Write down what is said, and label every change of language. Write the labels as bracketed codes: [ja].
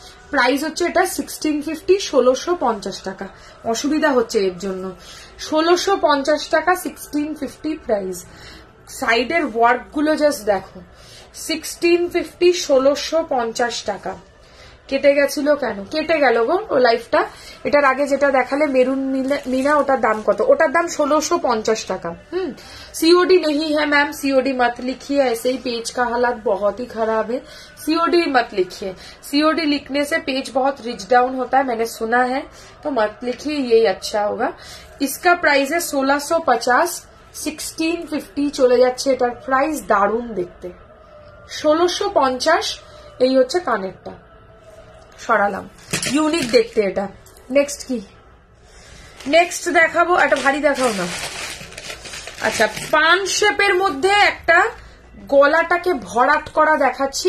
[bn] Price হচ্ছে এটা 1650, 1650 টাকা। অসুবিধা হচ্ছে এর জন্য, 1650 টাকা, 1650 প্রাইস। সাইডের ওয়ার্ক গুলো জাস্ট দেখো, 1650, 1650 টাকা। কেটে গেছিল কেন? কেটে গেল গো ও লাইফটা। এটার আগে যেটা দেখালে মেরুন मीना, ওটার দাম কত? ওটার দাম 1650 টাকা। [hi] सीओडी नहीं है मैम, सीओडी मत लिखिए, ऐसे ही पेज का हालात बहुत ही खराब है, सीओडी मत लिखिए। सीओडी लिखने से पेज बहुत रिच डाउन होता है, मैंने सुना है, तो मत लिखिए, यही अच्छा होगा। इसका प्राइस है [bn] 1650, 1650 চলে যাচ্ছে এটার প্রাইস। দারুণ দেখতে, 1650। এই হচ্ছে কানেরটা, সরালাম, ইউনিক দেখতে এটা। নেক্সট কি? নেক্সট দেখাবো, একটা ভারী দেখাও না। আচ্ছা, পান শেপের মধ্যে একটা গলাটাকে ভরাট করা দেখাচ্ছি।